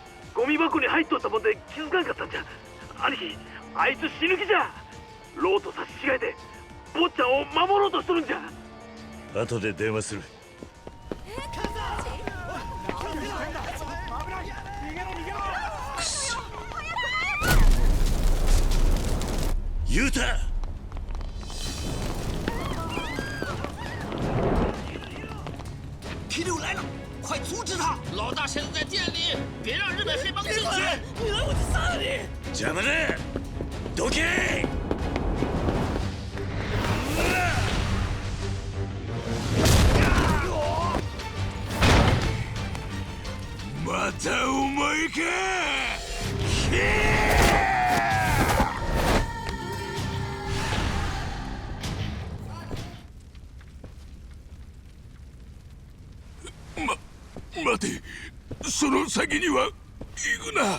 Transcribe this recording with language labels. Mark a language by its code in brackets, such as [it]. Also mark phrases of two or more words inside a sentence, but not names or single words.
[ja] ゴミ箱に入っとったもんで気づかんかったんじゃ。兄貴、あいつ死ぬ気じゃ。ローと差し違えて坊ちゃんを守ろうとしとるんじゃ。後で電話する。くそ。雄太！ [zh] 皮六来了，快阻止他！老大现在在店里，别让日本黑帮进去！你来我就杀了你！ [ja] 邪魔だ！どけ！またお前か！待て、その先には行くな。